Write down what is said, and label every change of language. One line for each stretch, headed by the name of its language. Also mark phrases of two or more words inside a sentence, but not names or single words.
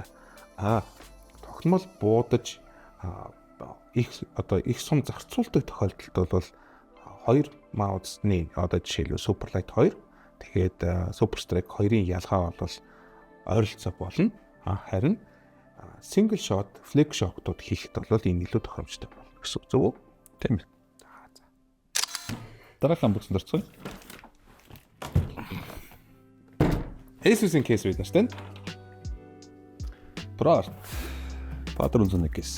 Mongolian: Тогтмол буудаж их сум зарцуулдаг тохиолдолд бол хоёр маусны одоо жишээлбэл Super Light 2 тэгээд Super Strike 2-ын ялгаа бол ойролцоо болно. Харин
English: single shot, flick shot-
Mongolian: ууд хийхэд бол энэ илүү тохиромжтой болно гэсэн үг зөв үү? Тийм ээ. Дараагийн боксд орцгоё. Asus-ийн кейс бид нартай. ProArt. Патрон зүүн кейс.